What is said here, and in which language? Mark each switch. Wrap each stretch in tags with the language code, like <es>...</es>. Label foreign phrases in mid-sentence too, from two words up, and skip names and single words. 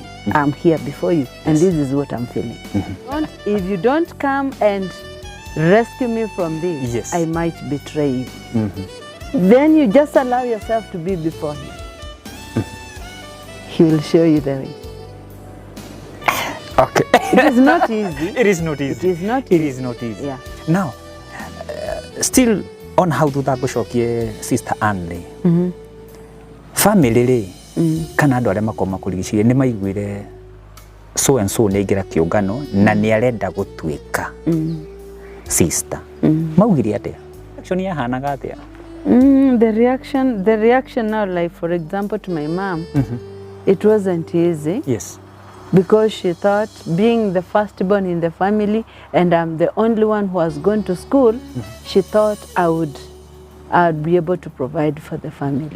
<en>I'm here before you, and this is what I'm feeling. If you don't come and rescue me from this, I might betray you. Then you just allow yourself to be before Him. He will show you the way. Okay. It is not easy. It is not easy. It is not easy. It is not easy. Yeah. Now, still on how to takushokie Sister Anne.</en> <ki>Family kana andũ arĩa makoma kũrigicĩria nĩ maiguire</ki> <en>so and so</en> <ki>nĩ ingĩra kĩũngano na nĩ arenda gũtuĩka sister. Maugire atĩa? Action yahanaga atĩa?</ki> <en>The reaction now, like for example to my mom, it wasn't easy. Yes. Because she thought, being the firstborn in the family and I'm the only one who has gone to school, she thought I would be able to provide for the family.</en>